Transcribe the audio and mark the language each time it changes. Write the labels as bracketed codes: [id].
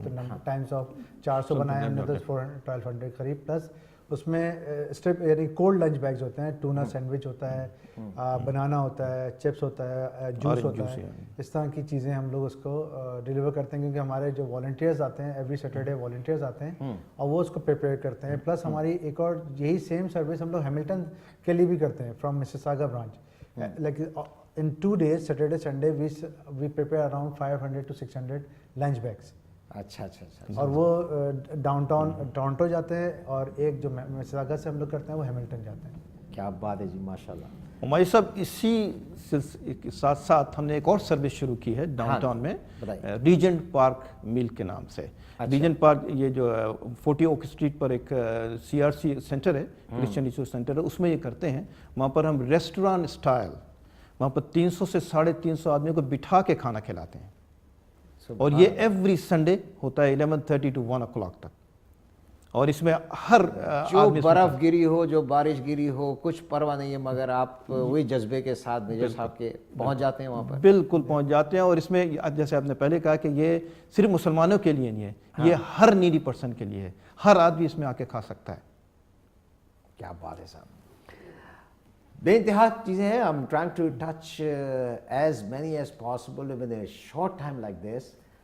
[ur] تو Times of 400 بنائے ہم نے تو 1200 قریب, پلس اس میں اسٹرپ یعنی کولڈ لنچ بیگز ہوتے ہیں, ٹونا سینڈوچ ہوتا ہے, بنانا ہوتا ہے, چپس ہوتا ہے, جوس ہوتا ہے, اس طرح کی چیزیں ہم لوگ اس کو ڈیلیور کرتے ہیں, کیونکہ ہمارے جو والنٹیئرز آتے ہیں ایوری سیٹرڈے والنٹیئرز آتے ہیں اور وہ اس کو پریپیئر کرتے ہیں. پلس ہماری ایک اور یہی سیم سروس ہم لوگ ہیملٹن کے لیے بھی کرتے ہیں from Mississauga branch. [en] Like in 2 days, Saturday, Sunday, we prepare around 500 to 600 lunch bags. [ur] اچھا اچھا اچھا. اور وہ ڈاؤن ٹاؤن ٹورنٹو جاتے ہیں, اور ایک جو مسیساگا سے ہم لوگ کرتے ہیں وہ ہیملٹن جاتے ہیں. کیا بات ہے جی, ماشاء اللہ. ہماری صاحب اسی ساتھ ساتھ ہم نے ایک اور سروس شروع کی ہے ڈاؤن ٹاؤن میں, ریجنٹ پارک میل کے نام سے. ریجنٹ پارک یہ جو 40 اوک اسٹریٹ پر ایک CRC سینٹر ہے, کرسچن ریسورس سینٹر ہے, اس میں یہ کرتے ہیں. وہاں پر ہم ریسٹورانٹ اسٹائل وہاں پر 300 سے 350 آدمیوں کو بٹھا کے کھانا کھلاتے ہیں, اور یہ ایوری سنڈے ہوتا ہے 11:30 to 1 o'clock تک. اور اس میں ہر جو برف گری ہو, جو بارش گری ہو, کچھ پرواہ نہیں ہے, مگر آپ وہی جذبے کے ساتھ میجر صاحب کے پہنچ جاتے ہیں وہاں پر. بالکل پہنچ جاتے ہیں. اور اس میں جیسے آپ نے پہلے کہا کہ یہ صرف مسلمانوں کے لیے نہیں ہے, یہ ہر نیڈی پرسن کے لیے ہے, ہر آدمی اس میں آ کے کھا سکتا ہے. کیا بات ہے صاحب, بے انتہا چیزیں ہیں. [en] I'm trying to touch as many as possible within a short time like this.